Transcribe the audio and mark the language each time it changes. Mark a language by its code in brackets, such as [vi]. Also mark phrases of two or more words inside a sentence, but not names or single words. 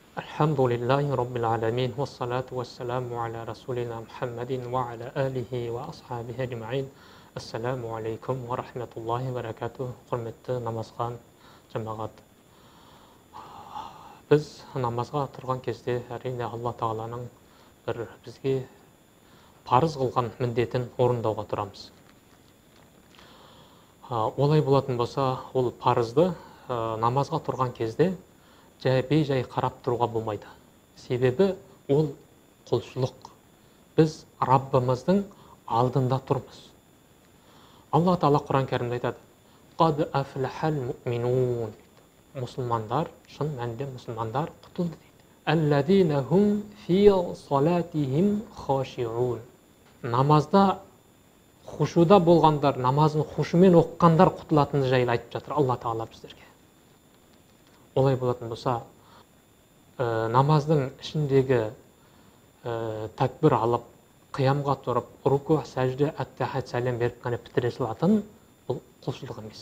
[ar] الحمد لله رب العالمين والصلاة والسلام على رسولنا محمد وعلى آله وأصحابه أجمعين. السلام عليكم ورحمة الله وبركاته. [kk] Құрметті намазған жамағат. Біз намазға тұрған кезде әрине Алла Тағаланың бір бізге парыз қылған міндетін орындауға тұрамыз. Олай болатын болса, ол парызды намазға тұрған кезде бей-жай қарап тұруға болмайды. Себебі ол құлшылық. Біз Раббымыздың алдында тұрмыз. Алла Тағала Құран кәрімде айтады: [ar] «قد أفلح المؤمنون». [kk] Мұсылмандар, шын мәнінде мұсылмандар құтылды дейді. [ar] «الذين هم في صلاتهم خاشعون». [kk] Намазда хушуда болғандар, намазын хушумен оққандар құтылатыны жайлы айтып жатыр Алла Тағала біздерге. Олай болатын болса, намаздың ішіндегі тәкбір алып, қиямға тұрып, руку, сәжде, әттәхат, сәлем беріп қана бітіре салатын бұл құлшылық емес.